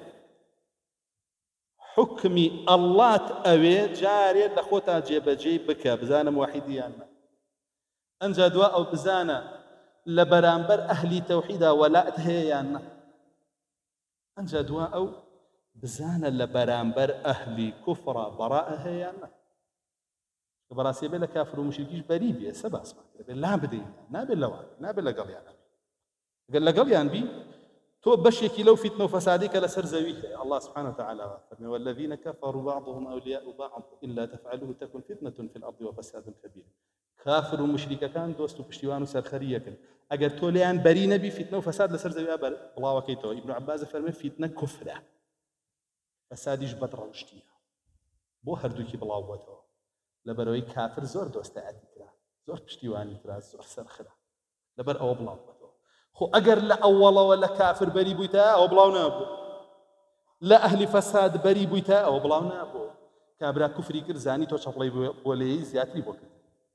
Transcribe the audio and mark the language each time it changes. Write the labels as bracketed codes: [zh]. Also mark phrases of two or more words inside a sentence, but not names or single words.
[ckb] حکمی ئەڵڵات ئەوێ جارێت لە خۆتا جێبەجێی بکە بزانم واحیدیان نە ئەنجا دوا ئەو بزانە لە بەرامبەر ئەهلی تەوحیدا وەلات هەیە یان نە ئەنجا دوا ئەو بزانە لە بەرامبەر ئەهلی کوفڕە بەڕائە هەیە یان نە کە بەڕاستی بێ لە کافر و مشریکیش بەری بێ سە باسمان کرد لا بدەین نابێت لەوان نابێت لەگەڵیان ئەگەر لەگەڵیان بی تۆ بەشێکی لەو فتنە و فەسادی کە لەسەر زەوی هەیە [ar] الله سبحانه وتعالى فەرمێ والذين كفروا بعضهم أولياء بعض إلا تفعلوه تكن فتنة في الأرض وفساد كبير [ckb] کافر و مشریکەکان دۆست و پشتیوان و سەرخەریەکن ئەگەر تۆ لێیان بەری نەبی فتنە و فەساد لەسەر زەویا بڵاوەکەیتەوە ئیبن عەباس فەرمێ فتنە کوفرە فەسادیش بەدڕەوشتیە بۆ هەردووکی بڵاو بۆتەوە لەبەرەوەی کافر زۆر دۆستایەتی کرا زۆر پشتیوانی کرا زۆر سەرخرا لەبەر ئەوە بڵاو بۆتەوە خۆ ئەگەر لە ئەوڵەوە لە کافر بەری بوویتە ئەوە بڵاو نابوو لە ئەهلی فەساد بەری بوویتە ئەوە بڵاو نابوو کابرا کوفری کرد زانی تۆ چەپڵەی بۆ لێی زیاتری بۆ کرد